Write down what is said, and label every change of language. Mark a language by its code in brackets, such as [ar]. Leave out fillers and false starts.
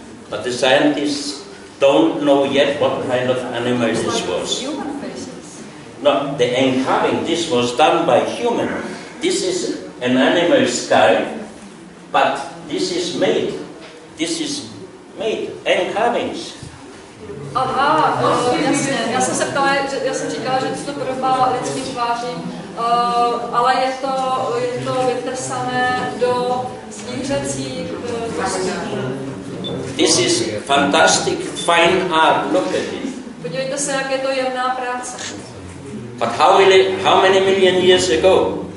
[en] But the scientists don't know yet what kind of animal this was. No, the encarving, this was done by human. This is an animal skull, but this is made. This is made, encarvings. [cs] Aha, jasně. Já jsem se ptala, já jsem říkala, že to podobá lidským tvářím, ale je to vytesané do zvířecích kostí. [en] This is fantastic, fine art. Look at it. [cs] Podívejte se, jak je to jemná práce. [en] But how many million years ago?